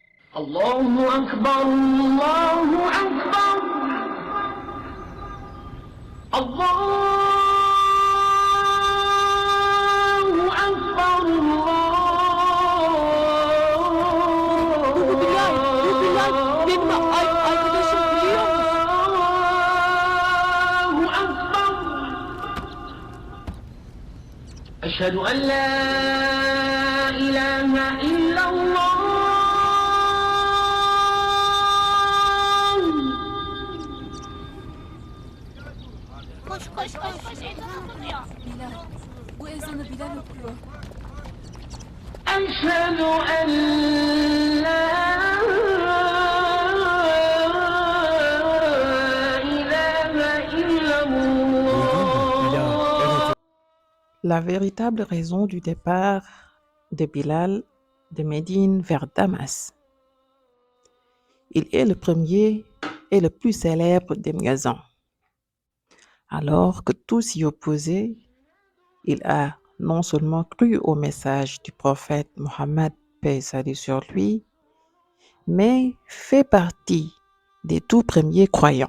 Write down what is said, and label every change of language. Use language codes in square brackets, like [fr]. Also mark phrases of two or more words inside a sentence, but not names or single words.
[ar] الله أكبر الله أكبر الله أكبر [tr] Bu Bilal, benim arkadaşım biliyor musun? [ar] الله أكبر أشهد أن لا إله إلا الله [tr] Koş koş koş koş ezan okunuyor. Bilal, bu ezanı Bilal okuyor. [ar] أشهد أن لا إله إلا الله. [fr] La véritable raison du départ de Bilal de Médine vers Damas. Il est le premier et le plus célèbre des muezzins. Alors que tous s'y opposaient, il a non seulement cru au message du prophète Mohammed, paix et salut sur lui, mais fait partie des tout premiers croyants.